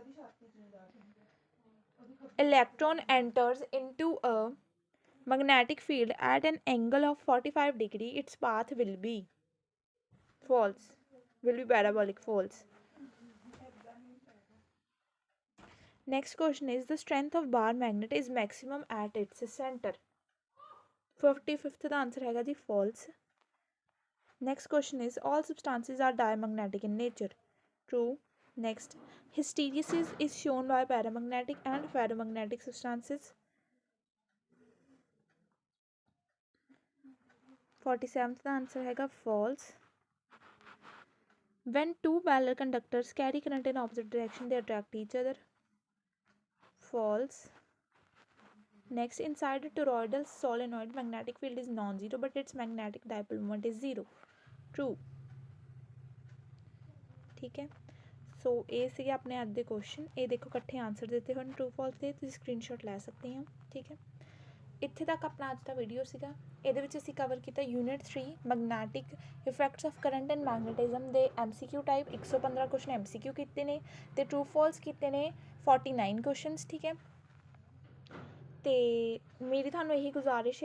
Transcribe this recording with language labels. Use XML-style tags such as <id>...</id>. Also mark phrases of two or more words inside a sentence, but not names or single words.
<en>Electron enters into a magnetic field at an angle of 45 degree. Its path will be false. Will be parabolic. False. Next question is the strength of bar magnet is maximum at its center.</en> <pa>55th ਦਾ answer ਹੈਗਾ ਜੀ false.</pa> <en>Next question is all substances are diamagnetic in nature. True. Next, hysteresis is shown by paramagnetic and ferromagnetic substances.</en> <pa>47th ਦਾ answer ਹੈਗਾ false.</pa> <en>When two parallel conductors carry current in opposite direction, they attract each other. False. Next, inside a toroidal solenoid, magnetic field is non-zero, but its magnetic dipole moment is 0. True.</en> <pa>ਠੀਕ ਹੈ ਸੋ ਇਹ ਸੀਗੇ ਆਪਣੇ ਅੱਜ ਦੇ ਕੁਐਸਚਨ ਇਹ ਦੇਖੋ ਇਕੱਠੇ ਆਨਸਰ ਦਿੱਤੇ ਹੋਏ ਨੇ</pa> <en>true false</en> <pa>ਦੇ ਤੁਸੀਂ ਸਕਰੀਨਸ਼ਾਟ ਲੈ ਸਕਦੇ ਹੋ ਠੀਕ ਹੈ ਇੱਥੇ ਤੱਕ ਆਪਣਾ ਅੱਜ ਦਾ ਵੀਡੀਓ ਸੀਗਾ ਇਹਦੇ ਵਿੱਚ ਅਸੀਂ ਕਵਰ ਕੀਤਾ ਯੂਨਿਟ 3</pa> <en>magnetic effects of current and magnetism</en> <pa>ਦੇ</pa> <en>MCQ type</en> <pa>115 ਕੁਐਸਚਨ MCQ ਕੀਤੇ ਨੇ ਤੇ</pa> <en>true false</en> <pa>ਕੀਤੇ ਨੇ 49 ਕੁਐਸਚਨਸ ਠੀਕ ਹੈ ਤੇ ਮੇਰੀ ਤੁਹਾਨੂੰ ਇਹੀ ਗੁਜ਼ਾਰਿਸ਼</pa>